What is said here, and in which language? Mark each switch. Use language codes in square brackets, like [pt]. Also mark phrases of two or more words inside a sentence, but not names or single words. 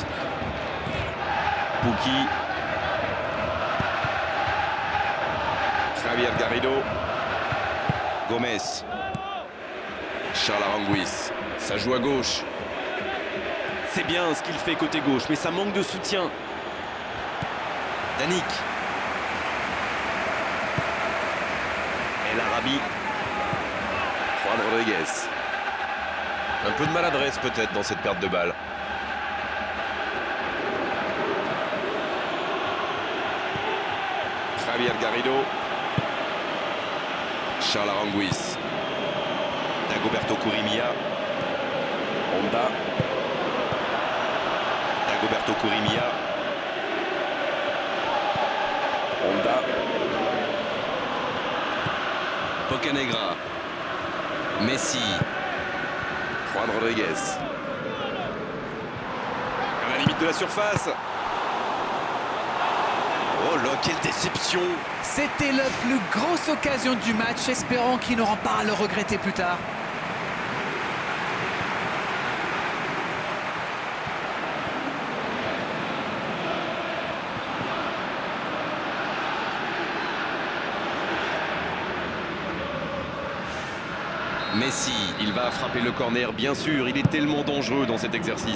[fr] Pukki. Javier Garrido. Gomez. Charles Aranguiz. Ça joue à gauche. C'est bien ce qu'il fait côté gauche, mais ça manque de soutien. Danic. El Arabi. Juan Rodriguez. Un peu de maladresse peut-être dans cette perte de balle. Javier Garrido. Charles Aranguiz. Dagoberto Corrimia. Honda. Dagoberto Corrimia. Honda. Bocanegra. Messi. Juan Rodriguez. À la limite de la surface. Oh là, quelle déception! C'était la plus grosse occasion du match, espérons qu'ils n'auront pas à le regretter plus tard. Messi, il va frapper le corner, bien sûr, il est tellement dangereux dans cet exercice.